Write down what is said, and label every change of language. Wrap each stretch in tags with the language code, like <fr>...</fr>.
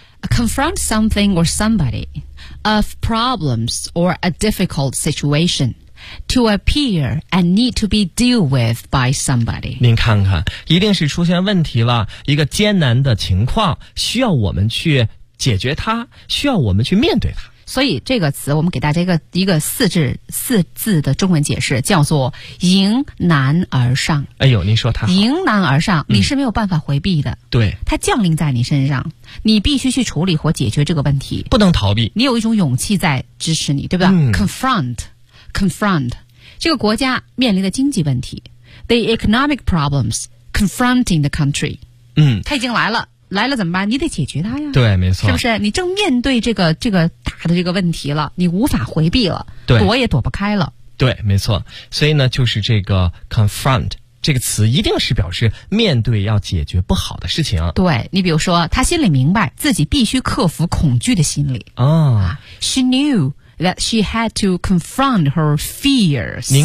<en>Confront something or somebody of problems or a difficult situation to appear and need to be dealt with by somebody.</en> <zh>您看看，一定是出现问题了，一个艰难的情况，需要我们去解决它，需要我们去面对它。所以这个词，我们给大家一个四字的中文解释，叫做迎难而上。哎呦，您说它好，迎难而上、嗯，你是没有办法回避的。对，它降临在你身上，你必须去处理或解决这个问题，不能逃避。你有一种勇气在支持你，对不对、嗯、</zh> <en>？Confront，</en> <zh>这个国家面临的经济问题</zh> <en>，the economic problems confronting the country。嗯，</en> <zh>它已经来了。来了怎么办？你得解决它呀。对，没错。是不是？你正面对这个大的这个问题了，你无法回避了，对，躲也躲不开了。对，没错。所以呢，就是这个</zh> <en>confront</en> <zh>这个词，一定是表示面对要解决不好的事情。对，你比如说，他心里明白自己必须克服恐惧的心理。哦、</zh> <en>She knew that she had to confront her fears。</en>